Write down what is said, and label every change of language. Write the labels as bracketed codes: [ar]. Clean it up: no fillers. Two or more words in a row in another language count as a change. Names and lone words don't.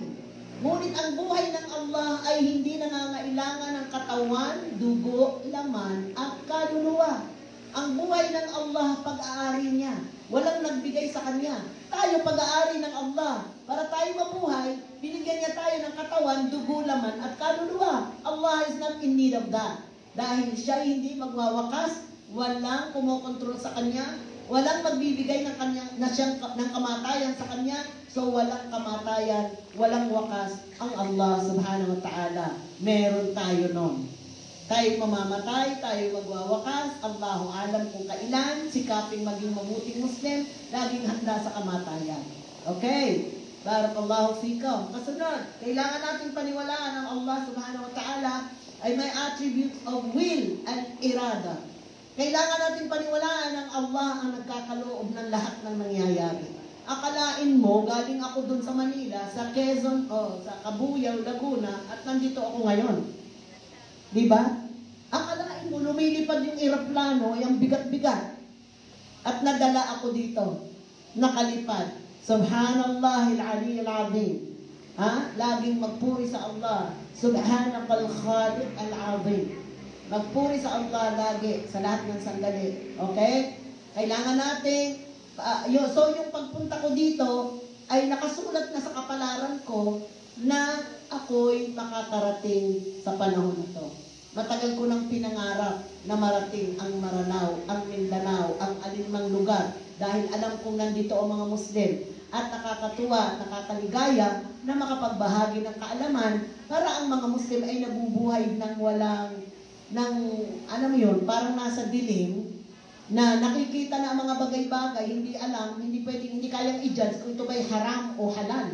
[tl] Ngunit ang buhay ng Allah ay hindi nangangailangan ng katawan, dugo, laman at kaluluwa. Ang buhay ng Allah, pag-aari niya. Walang nagbigay sa Kanya. Tayo, pag-aari ng Allah. Para tayo mabuhay, binigyan niya tayo ng katawan, dugo, laman, at kaluluwa. [en] Allah is not in need of that. [tl] Dahil siya hindi magwawakas, walang kumokontrol sa Kanya, walang magbibigay ng kamatayan sa Kanya, so walang kamatayan, walang wakas ang [ar] الله سبحانه وتعالى. [tl] Meron tayo nun. Tayo mamamatay, tayo magwawakas, [ar] الله أعلم [tl] kung kailan, sikaping maging mabuting Muslim, laging handa sa kamatayan. [ar] Okay? بارك الله فيكم. [tl] Kasunod, kailangan natin paniwalaan ang [ar] الله سبحانه وتعالى [tl] ay may [en] attributes of will and irada. [tl] Kailangan natin paniwalaan ng Allah ang nagkakaloob ng lahat ng nangyayari. Akalain mo, galing ako dun sa Manila, sa Quezon, sa Cabuyao, Laguna, at nandito ako ngayon. Di ba? Akalain mo, lumilipad yung eroplano, yung bigat-bigat. At nadala ako dito. Nakalipad. [ar] سبحان الله العلي العظيم. [tl] Laging magpuri sa Allah. [ar] سبحانك الخالق العظيم. [tl] Magpuri sa Allah lagi sa lahat ng sandali. Okay? Kailangan natin, so yung pagpunta ko dito ay nakasulat na sa kapalaran ko na ako'y makakarating sa panahon na to. Matagal ko nang pinangarap na marating ang Maranao, ang Mindanao, ang alinmang lugar dahil alam kong nandito ang mga Muslim at nakakatuwa, nakakaligaya na makapagbahagi ng kaalaman para ang mga Muslim ay nabubuhay ng walang parang nasa dilim, na nakikita na ang mga bagay-bagay, hindi alam, hindi kayang i-judge kung ito ba'y haram o halal.